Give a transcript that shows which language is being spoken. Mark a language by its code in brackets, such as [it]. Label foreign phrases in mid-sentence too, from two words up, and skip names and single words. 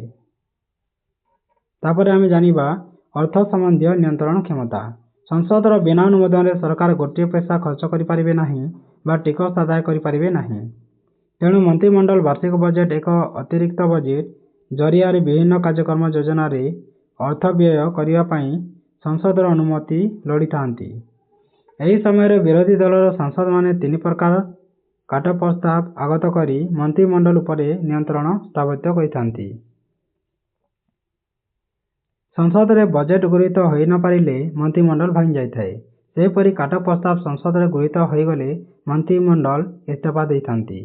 [or] ତାପରେ ଆମେ ଜାଣିବା ଅର୍ଥ ସମ୍ବନ୍ଧୀୟ ନିୟନ୍ତ୍ରଣ କ୍ଷମତା। ସଂସଦର ବିନା ଅନୁମୋଦନରେ ସରକାର ଗୋଟିଏ ପଇସା ଖର୍ଚ୍ଚ କରିପାରିବେ ନାହିଁ ବା ଟିକସ ଆଦାୟ କରିପାରିବେ ନାହିଁ। ତେଣୁ ମନ୍ତ୍ରିମଣ୍ଡଳ ବାର୍ଷିକ ବଜେଟ୍ ଏକ ଅତିରିକ୍ତ ବଜେଟ୍ ଜରିଆରେ ବିଭିନ୍ନ କାର୍ଯ୍ୟକ୍ରମ ଯୋଜନାରେ ଅର୍ଥ ବ୍ୟୟ କରିବା ପାଇଁ ସଂସଦର ଅନୁମତି ଲୋଡ଼ିଥାନ୍ତି। ଏହି ସମୟରେ ବିରୋଧୀ ଦଳର ସାଂସଦମାନେ 3 ପ୍ରକାର କାଟ ପ୍ରସ୍ତାବ ଆଗତ କରି ମନ୍ତ୍ରିମଣ୍ଡଳ ଉପରେ ନିୟନ୍ତ୍ରଣ ସ୍ଥାପିତ କରିଥାନ୍ତି। ସଂସଦରେ ବଜେଟ୍ ଗୃହୀତ ହୋଇ ନ ପାରିଲେ ମନ୍ତ୍ରିମଣ୍ଡଳ ଭାଙ୍ଗି ଯାଇଥାଏ। ସେହିପରି କାଟ ପ୍ରସ୍ତାବ ସଂସଦରେ ଗୃହୀତ ହୋଇଗଲେ ମନ୍ତ୍ରିମଣ୍ଡଳ ଇସ୍ତଫା ଦେଇଥାନ୍ତି।